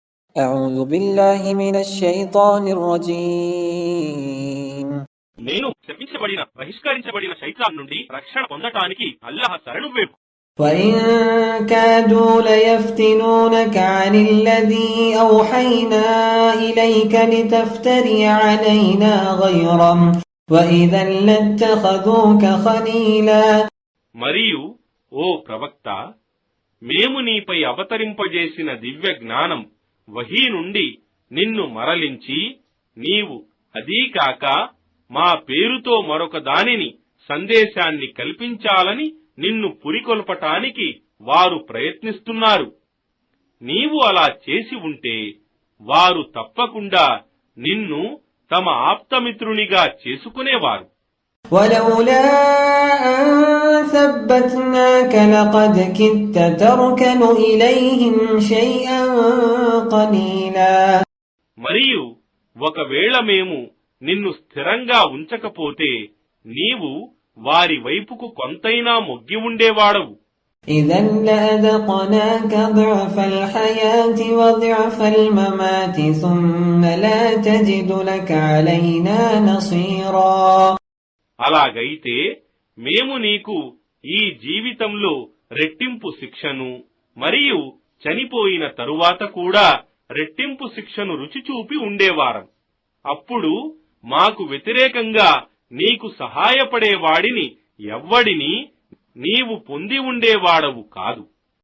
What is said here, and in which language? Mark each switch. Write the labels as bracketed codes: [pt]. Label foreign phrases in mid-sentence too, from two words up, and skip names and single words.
[ar] أعوذ بالله من الشيطان الرجيم [te] నేను శపించబడిన బహిష్కరించబడిన శైతాన్ నుండి రక్షణ పొందటానికి అల్లాహ్ శరణు వేపు. [ar] وإن كادوا ليفتنونك عن الذي أوحينا إليك لتفتري علينا غيره وإذا لاتخذوك خليلا. [te] మరియు ఓ ప్రవక్త, మేము నీపై అవతరింపజేసిన దివ్య జ్ఞానం వహీ నుండి నిన్ను మరలించి నీవు అదీకాక మా పేరుతో మరొక దానిని సందేశాన్ని కల్పించాలని నిన్ను పురికొల్పటానికి వారు ప్రయత్నిస్తున్నారు. నీవు అలా చేసి ఉంటే వారు తప్పకుండా నిన్ను తమ ఆప్తమిత్రునిగా చేసుకునేవారు. [ar] ولولا أن ثبتناك لقد كدت تركن إليهم شيئا قليلا. [te] మరియు ఒకవేళ మేము నిన్ను స్థిరంగా ఉంచకపోతే నీవు వారి వైపుకు కొంతైనా మొగ్గి ఉండేవాడవు. [ar] إذا لأذقناك ضعف الحياة وضعف الممات ثم لا تجد لك علينا نصيرا. [te] అలాగైతే మేము నీకు ఈ జీవితంలో రెట్టింపు శిక్షను మరియు చనిపోయిన తరువాత కూడా రెట్టింపు శిక్షను రుచిచూపి ఉండేవారం. అప్పుడు మాకు వ్యతిరేకంగా నీకు సహాయపడేవాడిని ఎవ్వడిని నీవు పొంది ఉండేవాడవు కాదు.